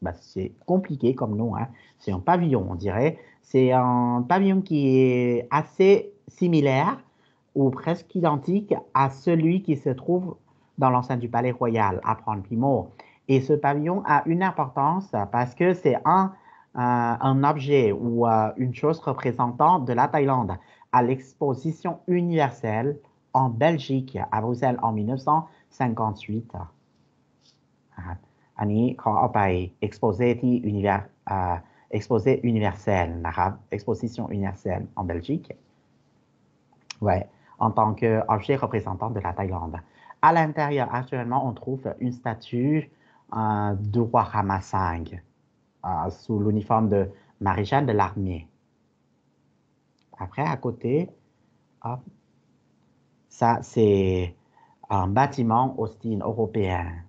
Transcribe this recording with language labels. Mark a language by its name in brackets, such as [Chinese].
[French] C'est compliqué comme nom, hein. C'est un pavillon, on dirait. C'est un pavillon qui est assez similaire ou presque identique à celui qui se trouve dans l'enceinte du palais royal à Pron-Pimo. Et ce pavillon a une importance parce que c'est un objet ou une chose représentant de la Thaïlande à l'exposition universelle en Belgique, à Bruxelles, en 1958. [Thai] อันนี้เขาเอาไป [French] exposé [Thai] ที่ [French] exposé universel [Thai] นะครับ [French] exposition universelle en Belgique. Ouais, en tant qu'objet représentant de la Thaïlande. À l'intérieur, actuellement, on trouve une statue du roi Rama V sous l'uniforme de maréchal de l'armée. Après, à côté, hop, ça, c'est un bâtiment au style européen.